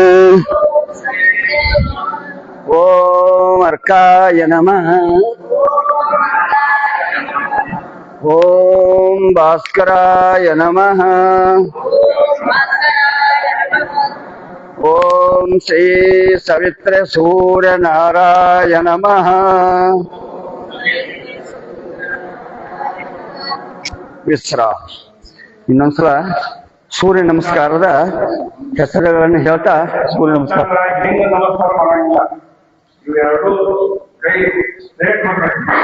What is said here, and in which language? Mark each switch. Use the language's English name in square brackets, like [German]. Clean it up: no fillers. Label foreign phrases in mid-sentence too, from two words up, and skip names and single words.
[Sanskrit] ಓಂ ಅರ್ಕಾಯ ನಮಃ, ಓಂ ಭಾಸ್ಕರಾಯ ನಮಃ, ಓಂ ಶ್ರೀ ಸವಿತ್ರ ಸೂರ್ಯ ನಾರಾಯಣ ನಮಃ. [Kannada] ವಿಶ್ರಾಮ. ಇನ್ನೊಂದ್ಸಲ ಸೂರ್ಯ ನಮಸ್ಕಾರದ ಹೆಸರುಗಳನ್ನು ಹೇಳ್ತಾ ಸೂರ್ಯ ನಮಸ್ಕಾರ. ನಮಸ್ಕಾರ ಮಾಡಂಗಿಲ್ಲ, ಇವೆರಡು ಕೈ ಸ್ಟ್ರೇಟ್ ಮಾಡ್ಬೇಕು.